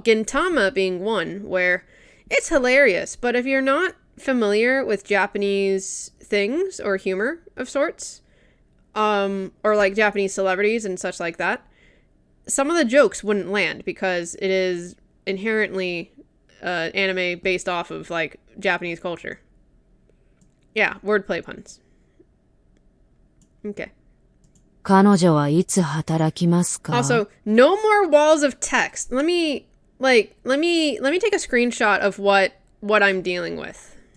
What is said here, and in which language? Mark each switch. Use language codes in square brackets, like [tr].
[en] Gintama being one, where it's hilarious, but if you're not familiar with Japanese things or humor of sorts, or like Japanese celebrities and such like that, some of the jokes wouldn't land because it is inherently anime based off of like Japanese culture. Yeah, wordplay puns. Okay. [ja] 彼女はいつ働きますか? [en] Also, no more walls of text. Let me take a screenshot of what I'm dealing with.